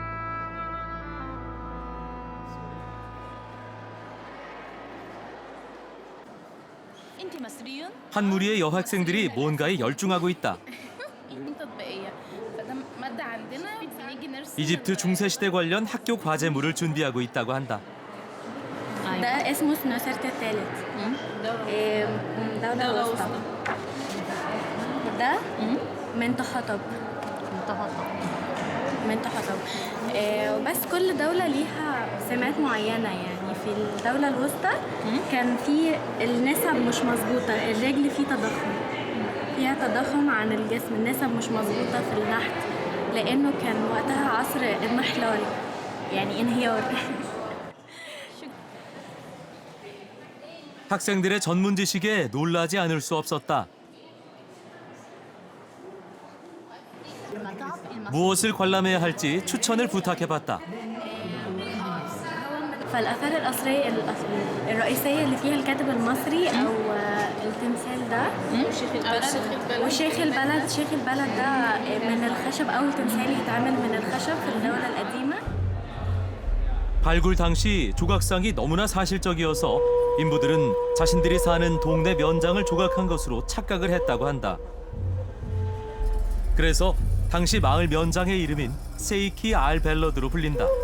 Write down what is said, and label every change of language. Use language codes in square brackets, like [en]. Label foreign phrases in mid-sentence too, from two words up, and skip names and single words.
[ko] 한 무리의 여학생들이 뭔가에 열중하고 있다. 이집트 중세시대 관련 학교 과제물을 준비하고 있다고 한다. [ar] ده اسمه سنوسرت الثالث دولة الوسطى. ده منتحتب. وبس كل دولة ليها سمات معينة. يعني في الدولة الوسطى كان في النسب مش مظبوطة، الرجل فيه تضخم، فيها تضخم عن الجسم، النسب مش مظبوطة في النحت لأنه كان وقتها عصر المحلال، يعني انهيار. [ko] 학생들의 전문 지식에 놀라지 않을 수 없었다. 무엇을 관람해야 할지 추천을 부탁해봤다. [ar] فالآثار الرئيسية اللي فيها الكاتب المصري أو التمثال ده وشيخ البلد. شيخ البلد ده من الخشب، أول تمثال يتعمل من الخشب في الدولة القديمة. [ko] 발굴 당시 조각상이 너무나 사실적이어서 인부들은 자신들이 사는 동네 면장을 조각한 것으로 착각을 했다고 한다. 그래서 당시 마을 면장의 이름인 세이키 알벨러드로 불린다.